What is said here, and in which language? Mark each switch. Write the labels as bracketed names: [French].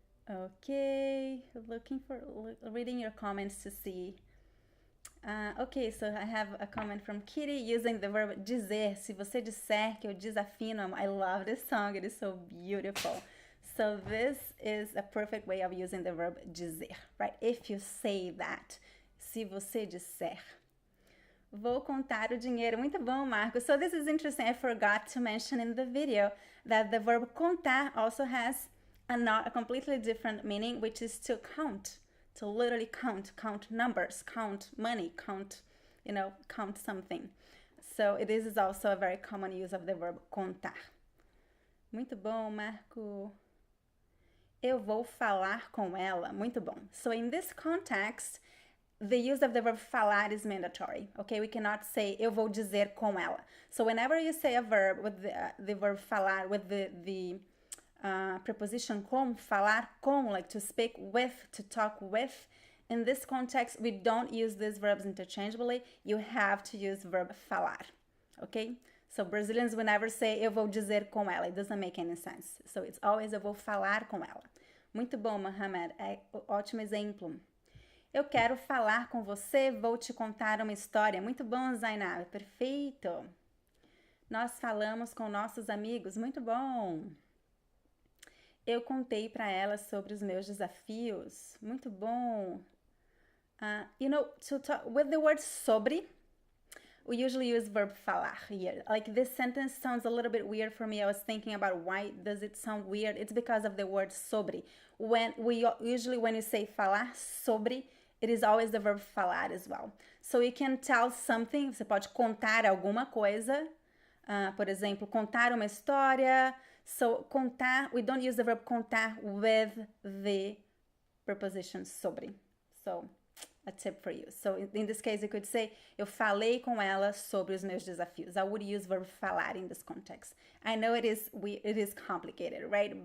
[English] Okay, reading your comments to see. Okay, so I have a comment from Kitty using the verb dizer. [Portuguese] Se você disser que eu desafino, [English] I love this song, it is so beautiful. So this is a perfect way of using the verb dizer, right? If you say that, [Portuguese] se você disser. Vou contar o dinheiro. Muito bom, Marcos. [English] So this is interesting. I forgot to mention in the video that the verb contar also has a completely different meaning, which is to count, to literally count numbers, count money, count something. So this is also a very common use of the verb contar. [Portuguese] Muito bom, Marco. Eu vou falar com ela. Muito bom. [English] So in this context, the use of the verb falar is mandatory. Okay, we cannot say [Portuguese] eu vou dizer com ela. [English] So whenever you say a verb with the verb falar with the preposition com, falar com, like to speak with, to talk with, in this context, we don't use these verbs interchangeably. You have to use verb falar. Okay? So Brazilians will never say [Portuguese] eu vou dizer com ela. [English] It doesn't make any sense. So it's always [Portuguese] eu vou falar com ela. Muito bom, Mohamed. É ótimo exemplo. Eu quero falar com você, vou te contar uma história. Muito bom, Zainab. Perfeito. Nós falamos com nossos amigos. Muito bom. Eu contei para ela sobre os meus desafios. Muito bom. [English] To talk with the word sobre, we usually use verb falar here. Like this sentence sounds a little bit weird for me. I was thinking about why does it sound weird. It's because of the word sobre. When you say falar sobre, it is always the verb falar as well. So you can tell something. [Portuguese] Você pode contar alguma coisa. Por exemplo, contar uma história. [English] So contar, we don't use the verb contar with the preposition sobre. So a tip for you. So in this case, you could say, [Portuguese] eu falei com ela sobre os meus desafios. [English] I would use verb falar in this context. I know it is complicated, right?